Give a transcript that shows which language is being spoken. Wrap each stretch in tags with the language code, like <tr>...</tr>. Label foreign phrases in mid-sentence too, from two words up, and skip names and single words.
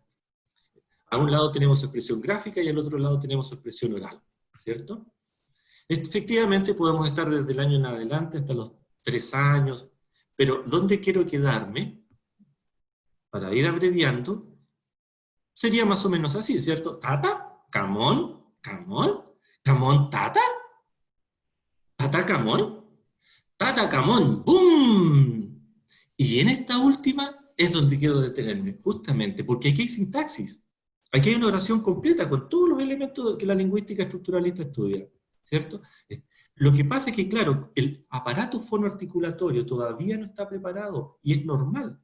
<es>A un lado tenemos su expresión gráfica y al otro lado tenemos su expresión oral, ¿cierto? Efectivamente podemos estar desde el año en adelante hasta los 3 años, pero ¿dónde quiero quedarme? Para ir abreviando, sería más o menos así, ¿cierto? Tata, camón, camón, camón, tata, tata, camón, tata, camón, ¡boom! Y en esta última es donde quiero detenerme, justamente, porque aquí hay sintaxis. Aquí hay una oración completa con todos los elementos que la lingüística estructuralista estudia, ¿cierto? Lo que pasa es que, claro, el aparato fonoarticulatorio todavía no está preparado, y es normal.</es>